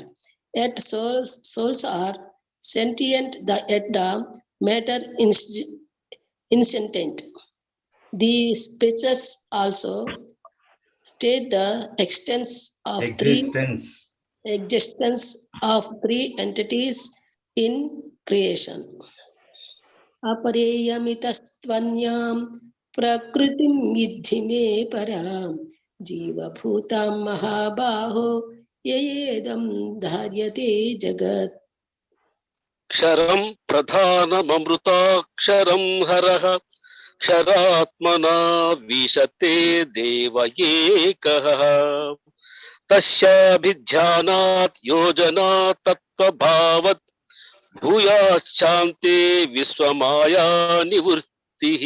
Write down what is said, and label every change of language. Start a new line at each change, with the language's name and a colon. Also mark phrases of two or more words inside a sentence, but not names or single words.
English: Yet souls are sentient, yet the matter insentient. These pictures also state the existence of three entities in creation.
Sanskrit: अपरेयमितस्त्वन्यां प्रकृतिं विद्धि मे परां जीवभूतां महाबाहो ययेदं धार्यते जगत्. క్షరం ప్రధానమృతాక్షరం హరః క్షరాత్మనా విశతే దేవ ఏకః తస్యాభిధ్యానాత్ యోజనా తత్వభావత్ భూయాశ్చాంతే విశ్వమాయా నివృత్తిః.